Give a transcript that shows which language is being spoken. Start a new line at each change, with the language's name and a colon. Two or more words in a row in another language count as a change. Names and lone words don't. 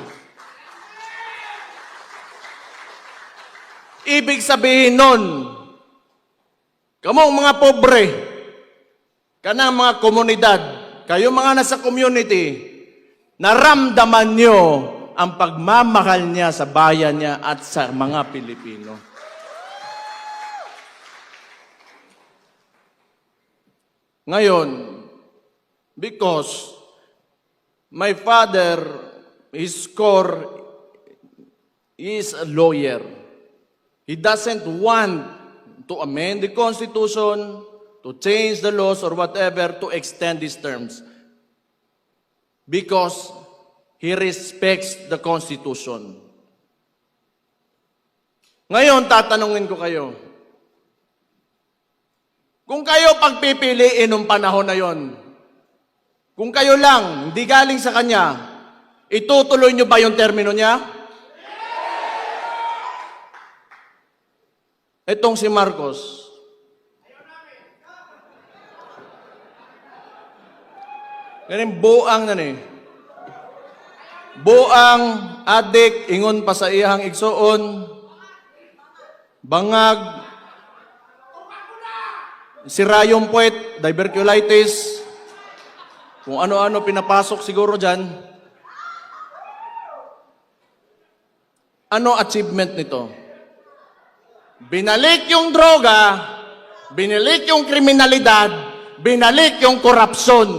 Filipino: Ibig sabihin nun,
Cebuano: kamong mga pobre, kanang mga komunidad,
Filipino: kayo mga nasa community, naramdaman nyo ang pagmamahal niya sa bayan niya at sa mga Pilipino. Ngayon,
English: because my father, his core is a lawyer. He doesn't want to amend the Constitution, to change the laws or whatever to extend these terms. Because he respects the Constitution.
Filipino: Ngayon, tatanungin ko kayo. Kung kayo pagpipiliin nung panahon na yon, kung kayo lang, hindi galing sa kanya, itutuloy nyo ba yung termino niya? Itong si Marcos, ganun
Cebuano: buang na ni. Buang, adik, ingon pa sa iyang igsoon, bangag,
Filipino: sirayong puwet, diverculitis, kung ano-ano pinapasok siguro dyan. Ano achievement nito? Binalik yung droga, binalik yung kriminalidad, binalik yung korupsyon.